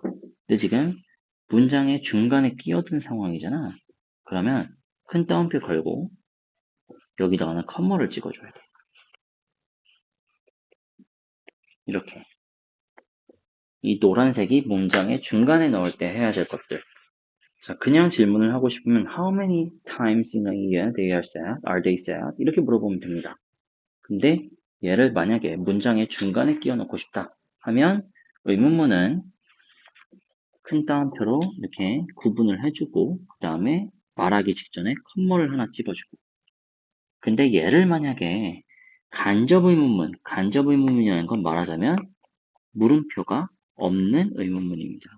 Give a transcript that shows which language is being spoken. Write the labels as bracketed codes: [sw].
[ko] 근데 지금 문장의 중간에 끼어든 상황이잖아. 그러면 큰 따옴표 걸고 여기다가는 컴마를 찍어줘야 돼. 이렇게. 이 노란색이 문장의 중간에 넣을 때 해야 될 것들. 자, 그냥 질문을 하고 싶으면 [en] How many times in a year they are sad? Are they sad? [ko] 이렇게 물어보면 됩니다. 근데 얘를 만약에 문장의 중간에 끼워 넣고 싶다 하면 의문문은 큰 따옴표로 이렇게 구분을 해주고 그 다음에 말하기 직전에 컴마를 하나 찍어주고 근데 얘를 만약에 간접 의문문이라는 건 말하자면 물음표가 없는 의문문입니다.